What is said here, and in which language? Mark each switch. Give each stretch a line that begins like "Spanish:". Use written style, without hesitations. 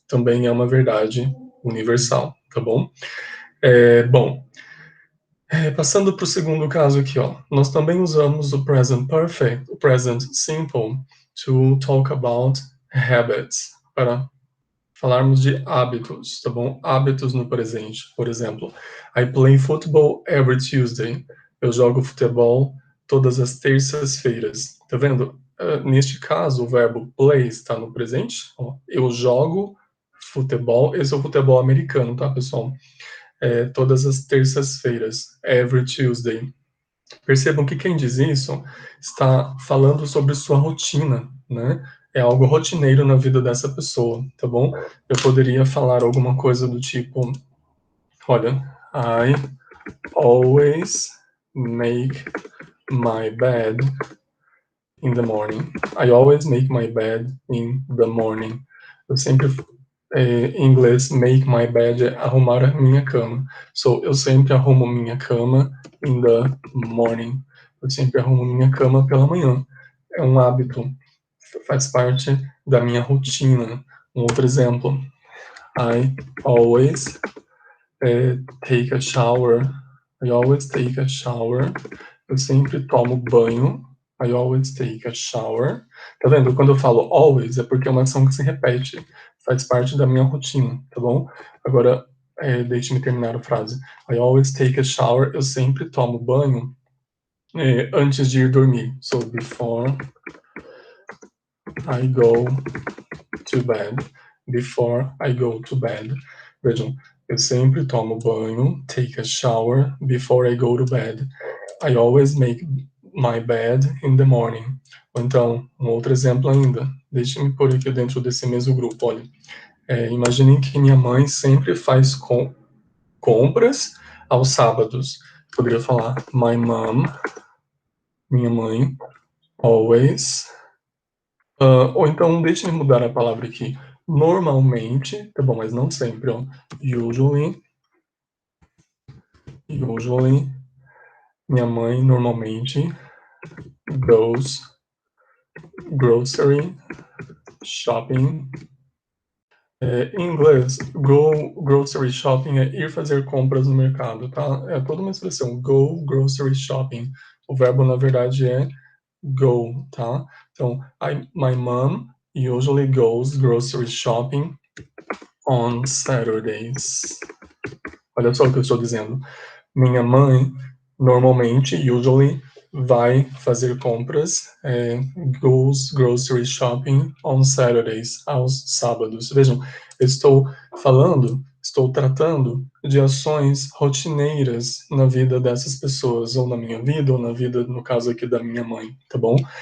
Portuguese: Também é uma verdade universal, tá bom? Passando para o segundo caso aqui, ó, nós também usamos o present perfect, o present simple,
English: to talk about habits,
Portuguese: para falarmos de hábitos, tá bom? Hábitos no presente, por exemplo.
English: I play football every Tuesday.
Portuguese: Eu jogo futebol todas as terças-feiras. Tá vendo? Neste caso, o verbo play está no presente. Ó, eu jogo futebol. Esse é o futebol americano, tá, pessoal? Todas as terças-feiras.
English: Every Tuesday.
Portuguese: Percebam que quem diz isso está falando sobre sua rotina, né? É algo rotineiro na vida dessa pessoa, tá bom? Eu poderia falar alguma coisa do tipo, olha,
English: I always make my bed in the morning. I always make my bed in the morning.
Portuguese: Eu sempre, em inglês,
English: make my bed
Portuguese: é arrumar a minha cama. So, eu sempre arrumo minha cama
English: in the morning.
Portuguese: Eu sempre arrumo minha cama pela manhã. É um hábito, faz parte da minha rotina. Um outro exemplo,
English: I always take a shower. I always take a shower.
Portuguese: Eu sempre tomo banho.
English: I always take a shower.
Portuguese: Tá vendo? Quando eu falo always, é porque é uma ação que se repete. Faz parte da minha rotina, tá bom? Agora, deixe-me terminar a frase.
English: I always take a shower.
Portuguese: Eu sempre tomo banho antes de ir dormir.
English: So, before I go to bed. Before I go to bed.
Portuguese: Vejam, eu sempre tomo banho,
English: take a shower, before I go to bed. I always make my bed in the morning.
Portuguese: Ou então, um outro exemplo ainda. Deixe-me pôr aqui dentro desse mesmo grupo, olha. Imaginem que minha mãe sempre faz compras aos sábados. Poderia falar,
English: my mom,
Portuguese: minha mãe,
English: always.
Portuguese: Ou então, deixe-me mudar a palavra aqui. Normalmente, tá bom, mas não sempre, ó.
English: Usually,
Portuguese: minha mãe normalmente
English: goes grocery shopping.
Portuguese: Em inglês,
English: go grocery shopping
Portuguese: é ir fazer compras no mercado, tá? É toda uma expressão,
English: go grocery shopping.
Portuguese: O verbo, na verdade, é go, tá?
English: Então, my mom usually goes grocery shopping on Saturdays.
Portuguese: Olha só o que eu estou dizendo. Minha mãe, normalmente,
English: usually,
Portuguese: vai fazer compras,
English: goes grocery shopping on Saturdays,
Portuguese: aos sábados. Vejam, eu estou tratando de ações rotineiras na vida dessas pessoas, ou na minha vida, ou na vida, no caso aqui, da minha mãe, tá bom?